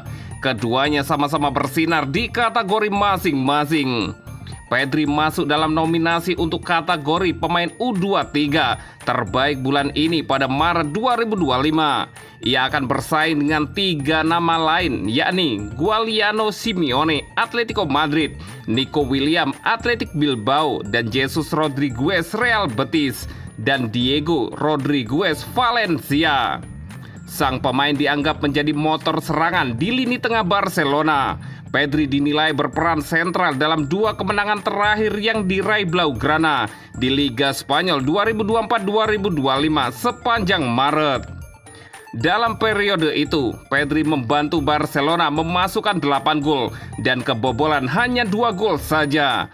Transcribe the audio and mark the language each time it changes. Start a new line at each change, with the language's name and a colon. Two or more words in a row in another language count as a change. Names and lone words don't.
Indonesian: Keduanya sama-sama bersinar di kategori masing-masing. Pedri masuk dalam nominasi untuk kategori pemain U23 terbaik bulan ini pada Maret 2025. Ia akan bersaing dengan 3 nama lain, yakni Giuliano Simeone, Atletico Madrid, Nico Williams, Athletic Bilbao, dan Jesus Rodriguez, Real Betis, dan Diego Rodriguez, Valencia. Sang pemain dianggap menjadi motor serangan di lini tengah Barcelona. Pedri dinilai berperan sentral dalam 2 kemenangan terakhir yang diraih Blaugrana di Liga Spanyol 2024-2025 sepanjang Maret. Dalam periode itu, Pedri membantu Barcelona memasukkan 8 gol dan kebobolan hanya 2 gol saja.